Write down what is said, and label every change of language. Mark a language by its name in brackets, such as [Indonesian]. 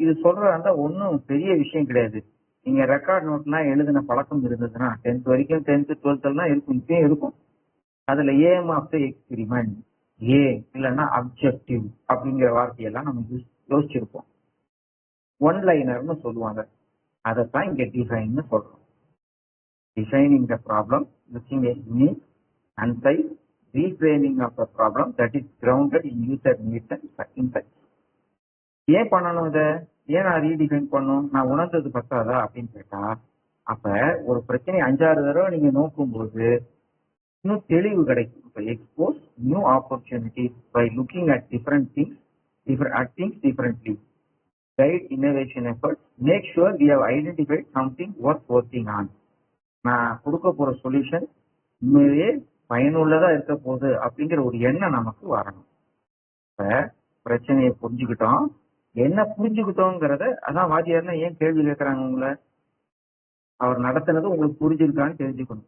[Tamil] இது சொல்றதா ஒன்றும் பெரிய விஷயம் கிடையாது. நீங்க ரெக்கார்ட் நோட்லாம் எழுதின பழக்கம் இருந்ததுன்னா 10th வரைக்கும் 10th 12th எல்லாம் இருக்கும், இப்பயும் இருக்கும். அதுல ஏம் ஆஃப் த எக்ஸ்பெரிமெண்ட், ஏ இல்லைன்னா அப்ஜெக்டிவ் அப்படிங்கிற வார்த்தையெல்லாம் நம்ம யோசிச்சிருப்போம். ஒன் லைனர்னு சொல்லுவாங்க, அதைத்தான் இங்க டிஃபைன் சொல்றோம். [English] Defining the problem using a unique, concise reframing of the problem that is grounded in user needs and insights. [Tamil] ஏன் பண்ணணும் இதை? ஏன் நான் ரீடிஃபைன் பண்ணணும்? நான் உணர்ந்தது பத்தாதா அப்படின்னு கேட்டா, அப்ப ஒரு பிரச்சனை 5-6 தடவை நீங்க நோக்கும்போது இன்னும் தெளிவு கிடைக்கும். [English] இப்போ expose new opportunities by looking at different things, differently. Guide innovation efforts. Make sure we have identified something worth working on. [Tamil] நான் கொடுக்க போற சொல்யூஷன் உண்மையிலேயே பயனுள்ளதா இருக்க போகுது அப்படிங்கிற ஒரு எண்ணம் நமக்கு வரணும். இப்ப பிரச்சனையை புரிஞ்சுக்கிட்டோம், என்ன புரிஞ்சுக்கிட்டோங்கிறத அதான் வாத்தியார்னா ஏன் கேள்வி கேட்கறாங்க உங்களை, அவர் நடத்தினது உங்களுக்கு புரிஞ்சிருக்கான்னு தெரிஞ்சுக்கணும்.